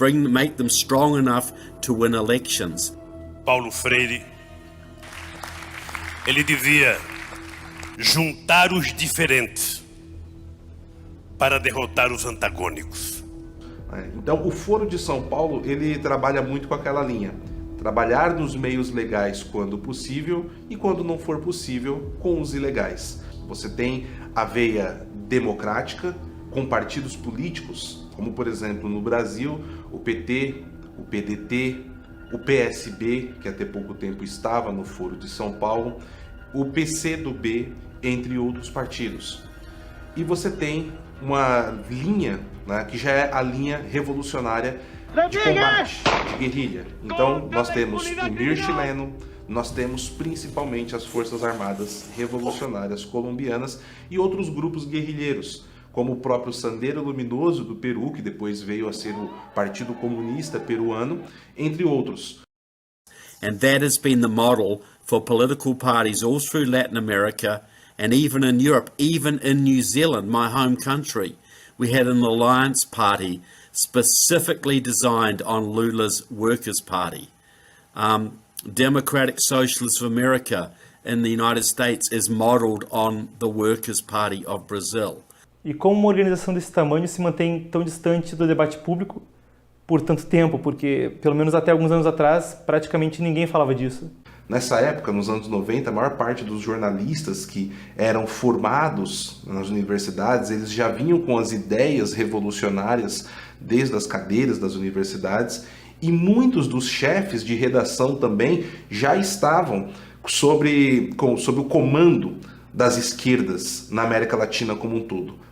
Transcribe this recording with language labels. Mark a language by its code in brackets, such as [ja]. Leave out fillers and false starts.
[en] make them strong enough to win elections. [pt] Paulo Freire, ele dizia juntar os diferentes para derrotar os antagônicos. Então, o Foro de São Paulo, ele trabalha muito com aquela linha. Trabalhar nos meios legais quando possível e, quando não for possível, com os ilegais. Você tem a veia democrática com partidos políticos, como, por exemplo, no Brasil, o PT, o PDT, o PSB, que até pouco tempo estava no Foro de São Paulo, o PCdoB, entre outros partidos. E você tem uma linha, né, que já é a linha revolucionária de combate, de guerrilha. Então, nós temos o MIR chileno, nós temos principalmente as Forças Armadas Revolucionárias Colombianas e outros grupos guerrilheiros, como o próprio Sendero Luminoso do Peru, que depois veio a ser o Partido Comunista Peruano, entre outros. [en] And that has been the model for political parties all through Latin America and even in Europe, even in New Zealand, my home country. We had an alliance party specifically designed on Lula's Workers' Party. Democratic Socialists of America in the United States is modeled on the Workers' Party of Brazil. [pt] E como uma organização desse tamanho se mantém tão distante do debate público por tanto tempo? Porque, pelo menos até alguns anos atrás, praticamente ninguém falava disso. Nessa época, nos anos 90, a maior parte dos jornalistas que eram formados nas universidades, eles já vinham com as ideias revolucionárias desde as cadeiras das universidades, e muitos dos chefes de redação também já estavam sob o comando das esquerdas na América Latina como um todo.